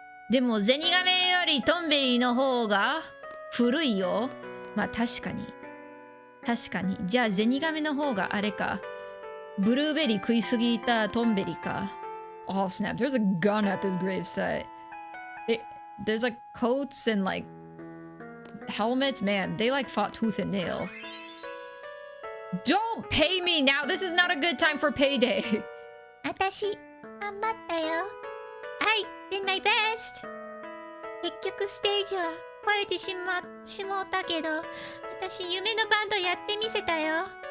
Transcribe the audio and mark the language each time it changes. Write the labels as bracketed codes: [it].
[ja] でもゼニガメよりトンベリの方が古いよ。まあ確かに。確かに。じゃあゼニガメの方があれか。ブルーベリー食いすぎたトンベリか。 [en] Oh snap, there's a gun at this gravesite. There's like coats and like helmets. Man, they like fought tooth and nail. Don't pay me now. This is not a good time for payday. [ja] 私頑張ったよ。 [en] I did my best. [ja] 結局ステージは壊れてしもうたけど、私夢のバンドやってみせたよ。